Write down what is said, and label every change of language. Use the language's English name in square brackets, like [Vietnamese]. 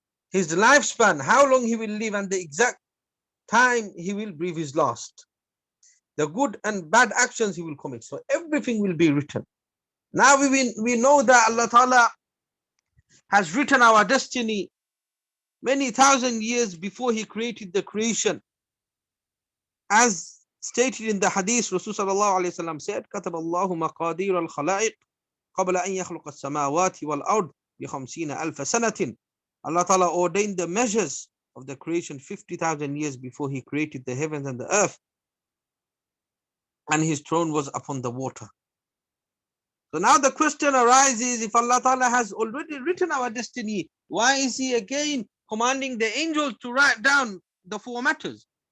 [English] His lifespan, how long he will live, and the exact time he will breathe his last. The good and bad actions he will commit. So everything will be written. Now we know that Allah Ta'ala has written our destiny many thousand years before he created the creation. As stated in the Hadith, Rasulullah said, [Arabic] كتب الله مقادير الخلائق قبل أن يخلق السماوات والأرض ب50,000 سنة. [English] Allah Ta'ala ordained the measures of the creation 50,000 years before he created the heavens and the earth. And his throne was upon the water. So now the question arises, if Allah Ta'ala has already written our destiny, why is he again commanding the angels to write down the four matters?